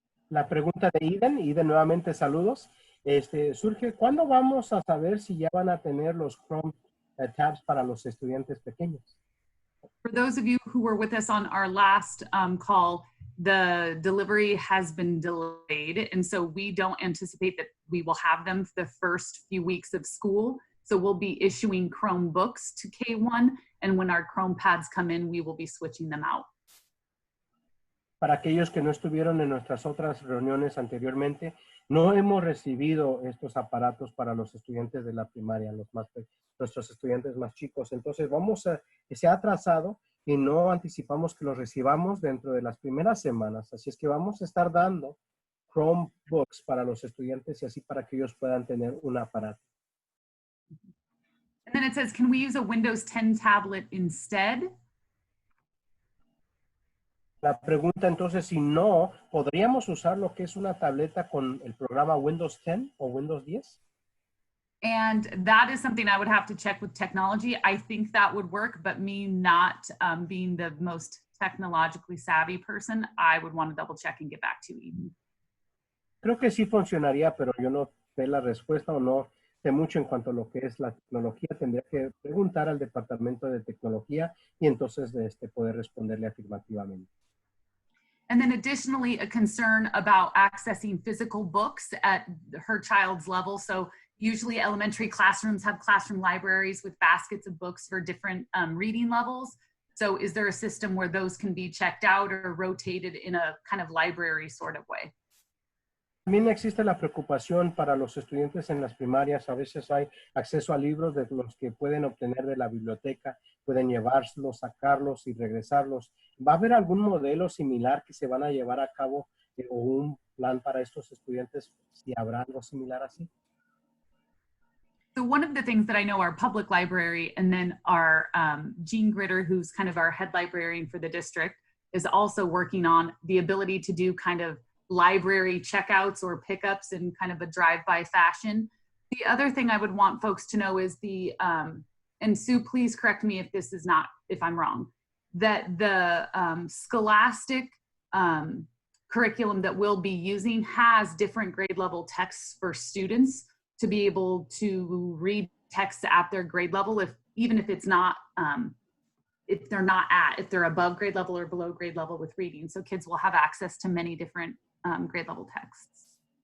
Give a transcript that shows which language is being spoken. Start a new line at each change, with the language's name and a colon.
Spanish: La pregunta de Eden nuevamente saludos. Surge, ¿cuándo vamos a saber si ya van a tener los Chrome tabs para los estudiantes pequeños?
English: For those of you who were with us on our last call, the delivery has been delayed. And so we don't anticipate that we will have them for the first few weeks of school. So we'll be issuing Chromebooks to K1. And when our Chrome pads come in, we will be switching them out.
Spanish: Para aquellos que no estuvieron en nuestras otras reuniones anteriormente, no hemos recibido estos aparatos para los estudiantes de la primaria, nuestros estudiantes más chicos. Entonces se ha atrasado y no anticipamos que los recibamos dentro de las primeras semanas. Así es que vamos a estar dando Chromebooks para los estudiantes y así para que ellos puedan tener un aparato.
English: And then it says, can we use a Windows 10 tablet instead?
Spanish: La pregunta entonces, si no, ¿podríamos usar lo que es una tableta con el programa Windows 10 o Windows 10?
English: And that is something I would have to check with technology. I think that would work, but me not being the most technologically savvy person, I would want to double check and get back to you, Eden.
Spanish: Creo que sí funcionaría, pero yo no sé la respuesta o no sé mucho en cuanto a lo que es la tecnología. Tendría que preguntar al departamento de tecnología y entonces poder responderle afirmativamente.
English: And then additionally, a concern about accessing physical books at her child's level. So usually elementary classrooms have classroom libraries with baskets of books for different reading levels. So is there a system where those can be checked out or rotated in a kind of library sort of way?
Spanish: También existe la preocupación para los estudiantes en las primarias. A veces hay acceso a libros de los que pueden obtener de la biblioteca, pueden llevárselos, sacarlos y regresarlos. ¿Va a haber algún modelo similar que se van a llevar a cabo o un plan para estos estudiantes, si habrá algo similar así?
English: So one of the things that I know our public library and then our Jean Gritter, who's kind of our head librarian for the district, is also working on the ability to do kind of library checkouts or pickups in kind of a drive-by fashion. The other thing I would want folks to know is and Sue, please correct me if I'm wrong, that the Scholastic curriculum that we'll be using has different grade level texts for students to be able to read text at their grade level, even if it's not, if they're above grade level or below grade level with reading. So kids will have access to many different grade level texts.